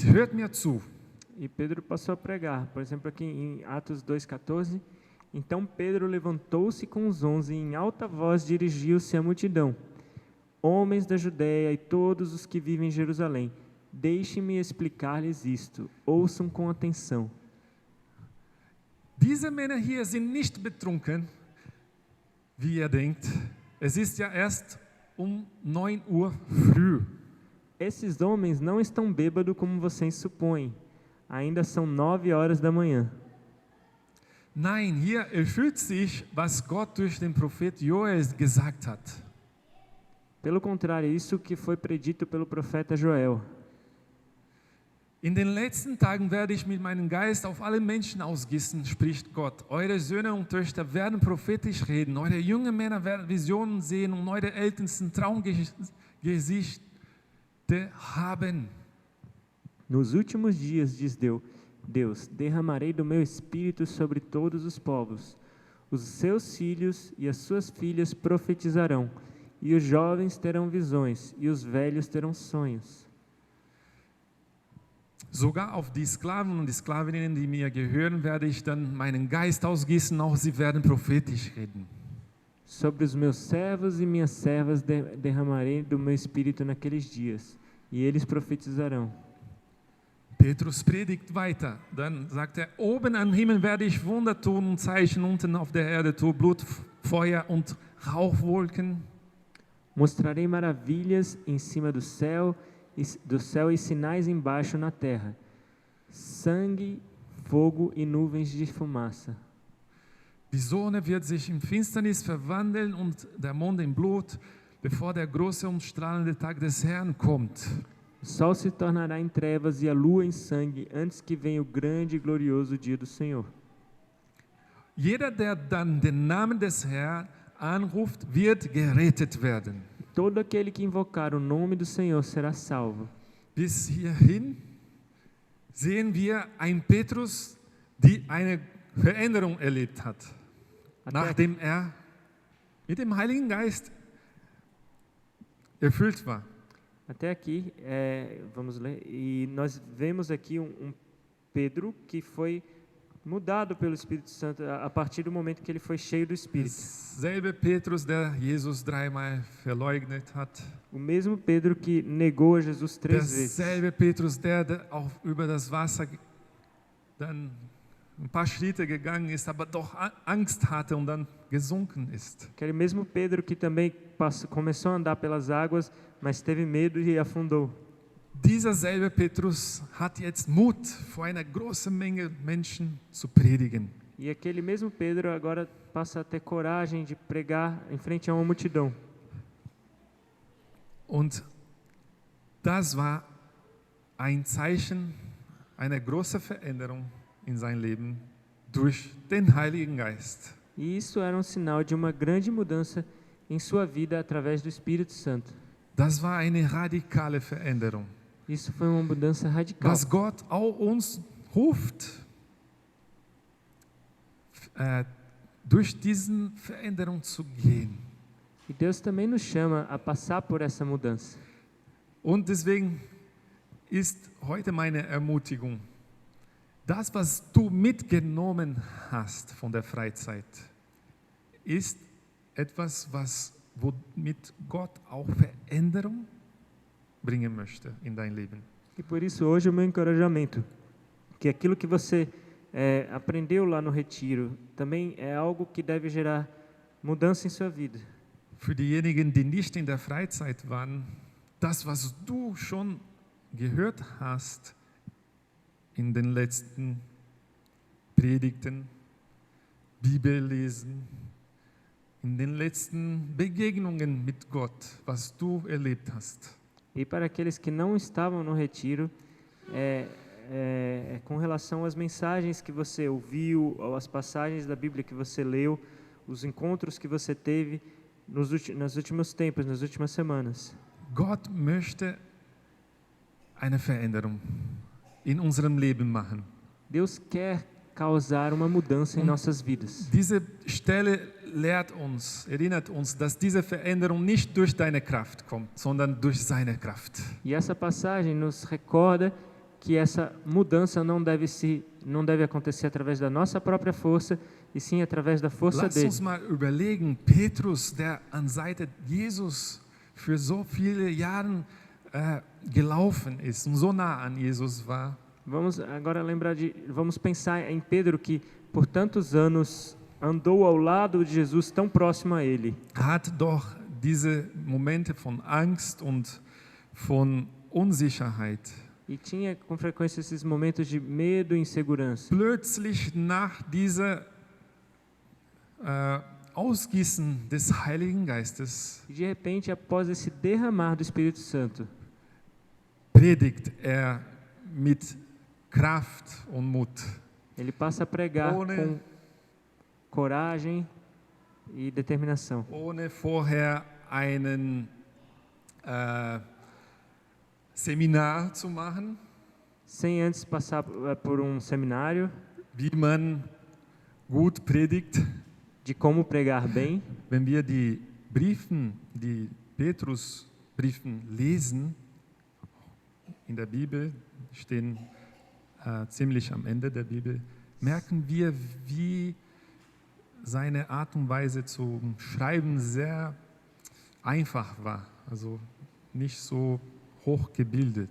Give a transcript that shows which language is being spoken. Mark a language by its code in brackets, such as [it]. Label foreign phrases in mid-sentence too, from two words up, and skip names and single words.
[de] Hört mir zu. [pt] E Pedro passou a pregar. Por exemplo, aqui em Atos 2,14. Então Pedro levantou-se com os 11 e em alta voz dirigiu-se à multidão. Homens da Judéia e todos os que vivem em Jerusalém, deixem-me explicar-lhes isto. Ouçam com atenção. [de] Diese Männer hier sind nicht betrunken, wie ihr denkt. Es ist ja erst 9 Uhr früh. [pt] Esses homens não estão bêbados como vocês supõem. Ainda são 9 horas da manhã. [de] Nein, hier erfüllt sich, was Gott durch den Prophet Joel gesagt hat. [pt] Pelo contrário, isso que foi predito pelo profeta Joel. [de] In den letzten Tagen werde ich mit meinem Geist auf alle Menschen ausgießen, spricht Gott. Eure Söhne und Töchter werden prophetisch reden, eure jungen Männer werden Visionen sehen und eure Ältesten Traumgesichte haben. [pt] Nos últimos dias, diz Deus, derramarei do meu espírito sobre todos os povos. Os seus filhos e as suas filhas profetizarão, e os jovens terão visões, e os velhos terão sonhos. [de] Sogar auf die Sklaven und die Sklavinnen, die mir gehören, werde ich dann meinen Geist ausgießen, auch sie werden prophetisch reden. [pt] Sobre os meus servos e minhas servas derramarei do meu espírito naqueles dias, e eles profetizarão. [de] Petrus predigt weiter. Dann sagt er, oben am Himmel werde ich Wunder tun und Zeichen, unten auf der Erde tue Blut, Feuer und Rauchwolken. [pt] Mostrarei maravilhas em cima do céu e sinais embaixo na terra. Sangue, fogo e nuvens de fumaça. [de] Die Sonne wird sich in Finsternis verwandeln und der Mond in Blut, bevor der große und strahlende Tag des Herrn kommt. [pt] O sol se tornará em trevas e a lua em sangue, antes que venha o grande e glorioso dia do Senhor. [de] Jeder, der dann den Namen des Herrn anruft, wird gerettet werden. [pt] Todo aquele que invocar o nome do Senhor será salvo. [de] Bis hierhin sehen wir einen Petrus, die eine Veränderung erlebt hat, nachdem er mit dem Heiligen Geist erfüllt war. [pt] Até aqui, vamos ler, e nós vemos aqui um Pedro que foi mudado pelo Espírito Santo a partir do momento que ele foi cheio do Espírito. [de] Selbe Petrus, der Jesus dreimal verleugnet hat. [pt] O mesmo Pedro que negou a Jesus 3 vezes. [de] Derselbe Petrus, der auch über das Wasser dann ein paar Schritte gegangen ist, aber doch Angst hatte und dann gesunken ist. [pt] Aquele mesmo Pedro que também começou a andar pelas águas, mas teve medo e afundou. [de] Dieser selbe Petrus hat jetzt Mut, vor einer großen Menge Menschen zu predigen. [pt] E aquele mesmo Pedro agora passa a ter coragem de pregar em frente a uma multidão. [de] Und das war ein Zeichen einer großen Veränderung in sein Leben durch den Heiligen Geist. [pt] E isso era um sinal de uma grande mudança em sua vida através do Espírito Santo. [de] Das war eine radikale Veränderung. [pt] Isso foi uma mudança radical. [de] Was Gott auch uns ruft, durch diese Veränderung zu gehen. [pt] E Deus também nos chama a passar por essa mudança. [de] Und deswegen ist heute meine Ermutigung, das, was du mitgenommen hast von der Freizeit, ist etwas, womit Gott auch Veränderung bringen möchte in dein Leben. [pt] E por isso hoje o meu encorajamento, que aquilo que você aprendeu lá no retiro, também é algo que deve gerar mudança em sua vida. [de] Für diejenigen, die nicht in der Freizeit waren, das, was du schon gehört hast in den letzten Predigten, Bibellesen, in den letzten Begegnungen mit Gott, was du erlebt hast. [pt] E para aqueles que não estavam no retiro, é com relação às mensagens que você ouviu, às passagens da Bíblia que você leu, os encontros que você teve nos últimos tempos, nas últimas semanas. [de] Gott möchte eine Veränderung in unserem Leben machen. [pt] Deus quer causar uma mudança em nossas vidas. [de] Diese Stelle erinnert uns, dass diese Veränderung nicht durch deine Kraft kommt, sondern durch seine Kraft. [pt] E essa passagem nos recorda que essa mudança não deve acontecer através da nossa própria força, e sim através da força [de] Lass [pt] dele. [de] uns mal überlegen, Petrus, der an Seite Jesus für so viele Jahre gelaufen ist und so nah an Jesus war. [pt] Vamos agora vamos pensar em Pedro, que por tantos anos andou ao lado de Jesus, tão próximo a ele. [de] Hat doch diese Momente von Angst und von Unsicherheit. [pt] E tinha com frequência esses momentos de medo e insegurança. [de] Plötzlich nach dieser Ausgießen des Heiligen Geistes [pt] E de repente, após esse derramar do Espírito Santo, [de] predigt mit Kraft und Mut. [pt] ele passa a pregar [de] Ohne- [pt] com coragem e determinação, [de] Ohne vorher einen Seminar zu machen, [pt] sem antes passar por um seminário [de] wie man gut predigt. [pt] de como pregar bem. [de] Wenn wir die Petrus-Briefen lesen, in der Bibel, stehen ziemlich am Ende der Bibel, merken wir, wie seine Art und Weise zum Schreiben sehr einfach war, also nicht so hochgebildet.